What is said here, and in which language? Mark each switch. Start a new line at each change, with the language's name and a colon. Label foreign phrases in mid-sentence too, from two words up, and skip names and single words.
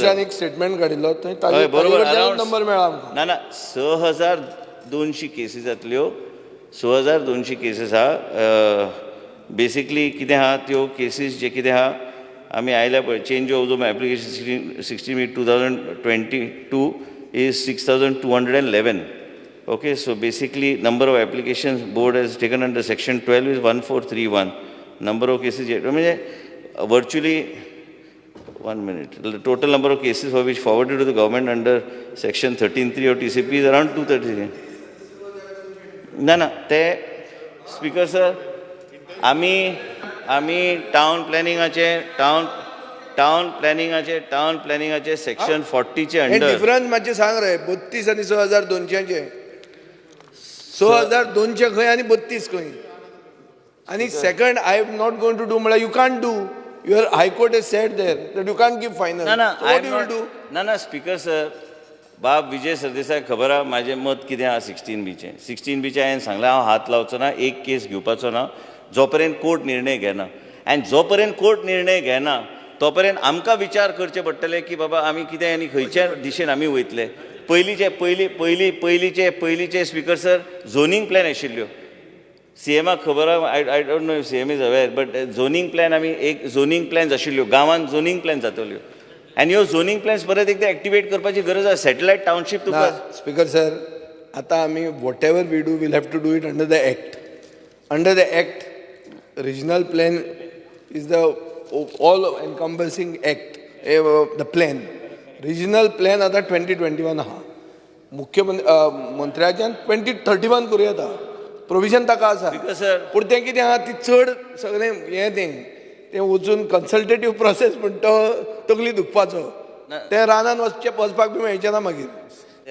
Konkani: एक स्टेटमेंट काडिल्लो बरोबर नंबर मेळ्ळा ना ना 6,200 केसीस जातल्यो 6,200 केसीस आहा. बेसिकली कितें आहा त्यो केसीस जे कितें आहा आमी आयल्या पळय
English: change of the application
Konkani: 16/2022 is 6,211.
English: Okay, so basically number of applications board has taken under section 12 is 1431. Number of cases, virtually, 1 minute, the total number of cases for which forwarded to the government under section 13.3 of TCP is around 233. No, te speaker sir,
Konkani: आमी
English: town planningaचे
Konkani: section 40 चे हे
English: under.
Konkani: डिफरन्स मातशें सांग रे 32 आनी 6,200 6,200 खंय आनी 32 खंय आनी सेकंड
English: I am not going to do
Konkani: म्हळ्यार
English: you can't do your High Court is set there that you can't give final what you will do
Konkani: ना स्पीकर सर बाब विजय सरदेसाय खबर आहा म्हाजें मत कितें आहा 16B चे 16B हांवें सांगलें हांव हात लावचो ना एक केस घेवपाचो ना जो पर्यंत कोर्ट निर्णय घेना आनी जो पर्यंत कोर्ट निर्णय घेना तो पर्यंत आमकां विचार करचे पडटले की बाबा आमी कितें आनी खंयच्या दिशेन आमी वयतले पयलींचे स्पीकर सर
English: zoning plan
Konkani: आशिल्ल्यो सीएमाक खबर आहा
English: I don't know if CM is aware but zoning plan
Konkani: आमी एक
English: zoning plans
Konkani: आशिल्ल्यो गांवांत
English: zoning plan
Konkani: जातल्यो आनी ह्यो
English: zoning plans
Konkani: परत एकदा एक्टिवेट करपाची गरज आसा
English: satellite township
Konkani: तुका
English: स्पीकर सर
Konkani: आतां आमी
English: whatever we do will have to do it under the act regional plan is the all encompassing act the plan regional plan
Konkani: आतां 2021 आहा मंत्र्याच्यान 2031 करूं येता प्रोविजन ताका आसा पूण तें कितें आहा ती चड सगळें हें तें वचून
English: consultative process
Konkani: म्हण तो तकली दुखपाचो तें रानान वचपाक बी मेळचें ना मागीर